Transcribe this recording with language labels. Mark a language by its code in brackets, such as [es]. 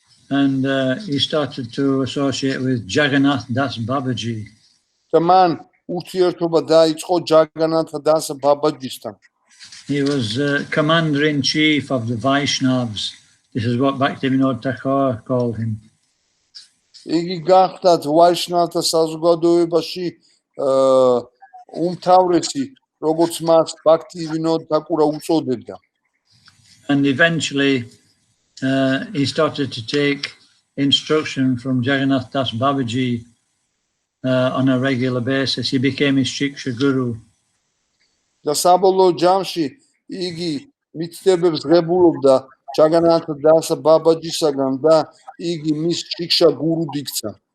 [en] And he started to associate with Jagannath Das Babaji. [ka] და მან ურთიერთობა დაიწყო ჯაგანათა დასა ბაბაჯისთან. [en] He was commander-in-chief of the Vaishnavas. This is what Bhaktivinoda Thakur called him. [ka] იგი გახდათ ვაიშნავთა საზოგადოებაში უმთავრესი, როგორც მას ბhaktivinoda Thakura უწოდებდა. [en] And eventually he started to take instruction from Jagannath Das Babaji on a regular basis. He became his Shiksha guru. [ka] და საბოლოო ჯამში იგი მიცდებებს ღებულობდა ჯაგანათა დასა ბაბაჯისაგან და იგი მის შიქშა გურუდ იქცა.